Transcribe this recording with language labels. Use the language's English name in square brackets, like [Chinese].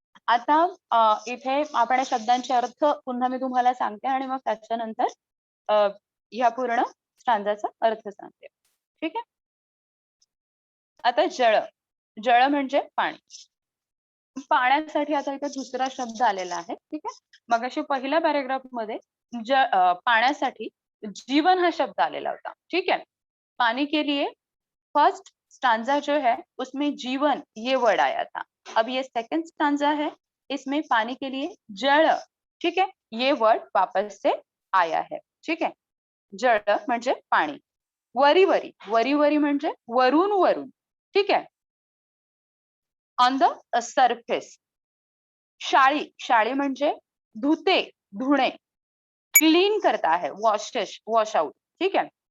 [Marathi] आता इथे आपण शब्दांचे अर्थ पुन्हा मी तुम्हाला सांगते आणि मग त्याच्यानंतर ह्या पूर्ण स्टांजाचा अर्थ सांगते. ठीक आहे. आता जळ, जळ म्हणजे पाणी. पाण्यासाठी आता इथे दुसरा शब्द आलेला आहे. ठीक आहे. मगाशी पहिल्या पॅरेग्राफ मध्ये पाण्यासाठी जीवन हा शब्द आलेला होता. [Hindi] ठीक है, पानी के लिए फर्स्ट स्टांजा जो है उसमें जीवन ये वर्ड आया था. अब ये सेकंड स्टांजा है, इसमें पानी के लिए जल, ठीक है, ये वर्ड [Marathi] वापस से आया है. [Hindi] ठीक है, [Marathi] जल म्हणजे पाणी. वरी वरी, वरी वरी म्हणजे वरून वरून. ठीक है, [English] On the surface. [Marathi] शाळी, शाळी म्हणजे धुते, धुणे, [Hindi] क्लीन करता है, [English] Wash out. [Marathi] ठीक है.